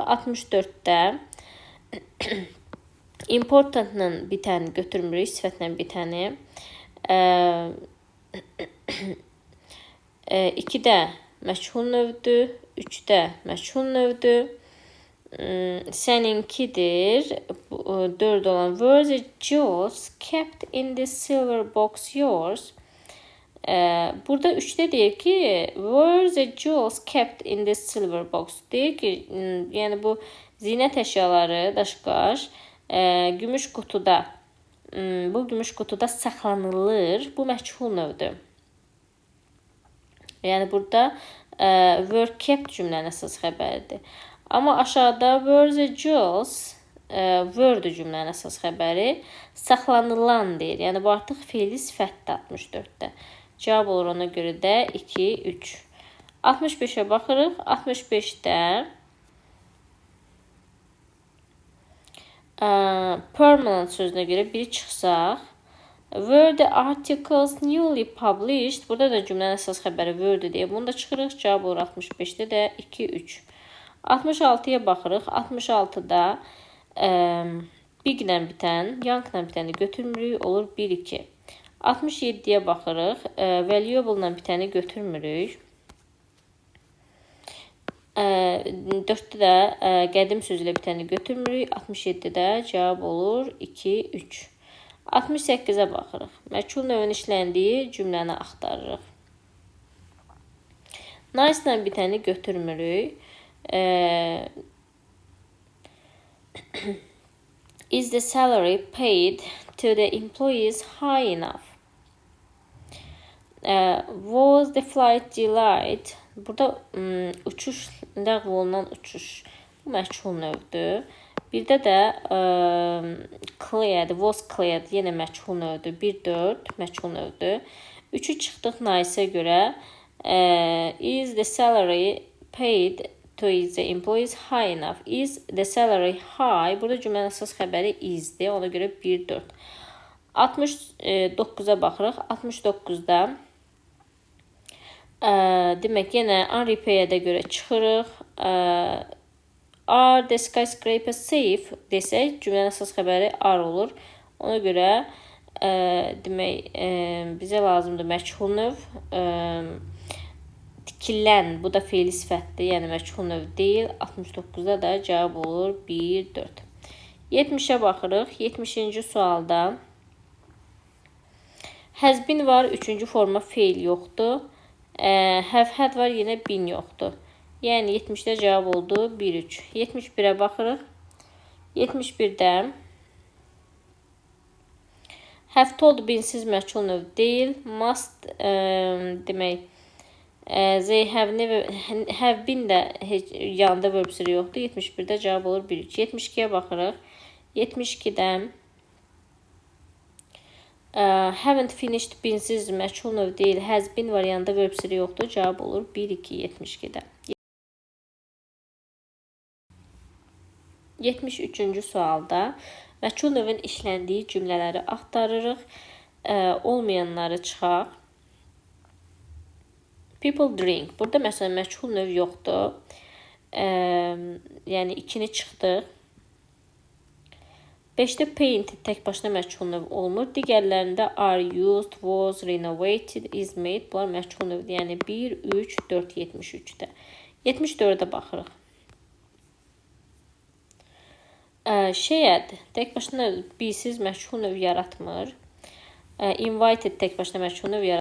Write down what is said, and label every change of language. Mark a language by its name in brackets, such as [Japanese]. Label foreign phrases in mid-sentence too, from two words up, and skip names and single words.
[Azerbaijani] 64'də importantla bitəni götürmürük. Sifətlə bitəni. 2'də məchul növdür. 3'də məchul növdür. Səninkidir. [English] 4 olan were the jewels kept in the silver box yours? [Azerbaijani] Burada 3'də deyir ki were the jewels kept in the silver box? Deyir ki, yəni bu zinət əşyaları, daşqaş gümüş qutuda, bu gümüş qutuda saxlanılır. Bu məchul növdür. Yəni burada [English] were kept [Azerbaijani] cümlənin əsas xəbəridir. Amma aşağıda [English] were the jewels [Azerbaijani] were-dür cümlənin əsas xəbəri. Saxlanılan deyir. Yəni bu artıq fe'li sifətdir 64'də. Cavab olur ona görə də 2, 3. 65'ə baxırıq. 65'də permanent sözünə görə biri çıxsaq. [English] Were the articles newly published? [Azerbaijani] Burada da cümlənin əsas xəbəri were-dür deyə bunu da çıxırıq. Cavab olur 65'də də 2, 3. 66'ya baxırıq. 66'da big ilə bitən, young ilə bitəni götürmürük. Olur 1, 2. 67'yə baxırıq. Valuable ilə bitəni götürmürük. 4'də də qədim sözlə bitəni götürmürük. 67'də cavab olur 2, 3. 68'ə baxırıq. Məchul növün işləndiyi cümləni axtarırıq. Nice ilə bitəni götürmürük. [English] Is the salary paid to the employees high enough? Was the flight delayed? [Azerbaijani] Burada uçuş, ləğv olunan uçuş. Bu məchul növdür. Bir də cleared, [English] was cleared [Azerbaijani] yenə məchul növdür. 1, 4 məchul növdür. 3'ü çıxdıq nice-ə görə. [English] Is the salary paid to the employees high enough? Is the salary high? [Azerbaijani] Burada cümlənin əsas xəbəri is-dir. Ona görə 1, 4. 69'a baxırıq. 69'da Demək, yenə unrepairdə görə çıxırıq. [English] Are the skyscraper safe [Azerbaijani] desək, cümlənin əsas xəbəri are olur. Ona görə demək, bizə lazımdır məchul növ. Tikilən, bu da fe'li sifətdir, yəni məchul növ deyil. 69-da da cavab olur 1, 4. 70'ə baxırıq. 70-ci sualda [English] has been [Azerbaijani] var, 3-cü forma fe'l yoxdur. [English] Have had [Azerbaijani] var, yenə been yoxdur. Yəni 70-də cavab oldu 1, 3. 71'ə baxırıq. 71'də [English] have told [Azerbaijani] beensiz məchul növ deyil. Must demək, [English] they have never, have been [Azerbaijani] də heç yanında verb siri yoxdur. 71'də cavab olur 1, 3. 72'yə baxırıq. 72'də [English] haven't finished [Azerbaijani] beensiz məchul növ deyil. [English] Has been [Azerbaijani] var, yanında verb siri yoxdur. Cavab olur 1, 2, 72'də. 73-cü sualda məchul növün işləndiyi cümlələri axtarırıq. Olmayanları çıxaq. [English] People drink. [Azerbaijani] Burada məsələn məchul növ yoxdur. Yəni 2-ni çıxdıq. 5-də paint tək başına məchul növ olmur. Digərlərində [English] are used, [Azerbaijani] was, renovated, [English] is made. [Azerbaijani] Bunlar məchul növdür. Yəni 1, 3, 4, 73-də. 74-də baxırıq. Shared tək başına bisiz məchul növ yaratmır. Invited tək başına məchul növ yaratmır.